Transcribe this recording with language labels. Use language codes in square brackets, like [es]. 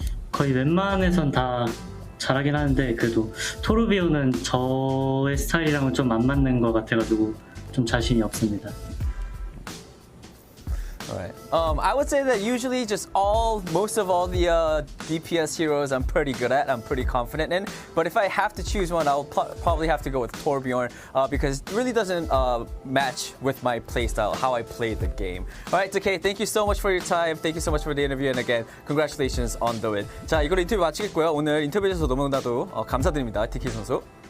[ko] 거의 웬만해선 다 잘하긴 하는데 그래도 토르비오는 저의 스타일이랑은 좀 안 맞는 것 같아가지고 좀 자신이 없습니다. [en] Alright. I would say that usually most of all the DPS heroes I'm pretty good at, I'm pretty confident in. But if I have to choose one, I'll probably have to go with Torbjorn because it really doesn't match with my playstyle, how I play the game. Alright, Decay, thank you so much for your time. Thank you so much for the interview. And again, congratulations on the win. [ko] 자, 이걸로 인터뷰 마치겠고요. 오늘 인터뷰 해주셔서 너무나도 감사드립니다, DK 선수.